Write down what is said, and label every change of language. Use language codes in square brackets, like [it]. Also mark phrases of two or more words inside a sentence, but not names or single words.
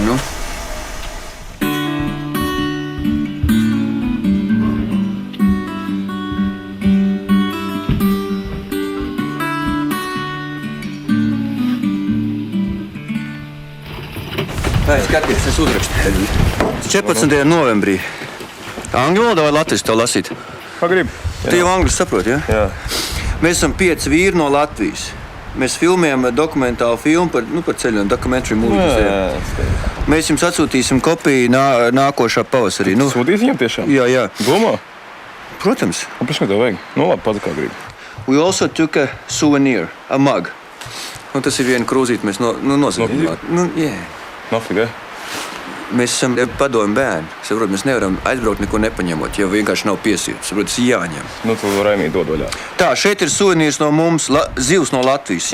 [lv] Nu. Skaties, es uzrakstu. 14. novembrī. Angļu valodā vai latviešu tev lasīt? Kā grib? Tu jau angļu saproti, ja? Jā. Mēs esam 5 vīri no Latvijas. Mēs filmējam dokumentālu filmu par ceļojumu, [en] documentary movie. [lv] Mēs jums atsūtīsim kopiju nākošā pavasarī. Nu, Sūtīs viņam tiešām? jā. Domā? Protams. Un pēc kā tev vajag? Nu labi, pats kā grib. [en] We also took a souvenir, a mug. [lv] Un tas ir viena krūzīte, mēs nosūtījām. Nafiga? Mēs esam padomju bērni. Saprot, mēs nevaram aizbraukt neko nepaņemot, jo vienkārši nav piesītas. Saprot, tas ir jāņem. Nu, tu Raimī dod vaļā. Tā, šeit ir suvenīrs no mums, zivs no Latvijas.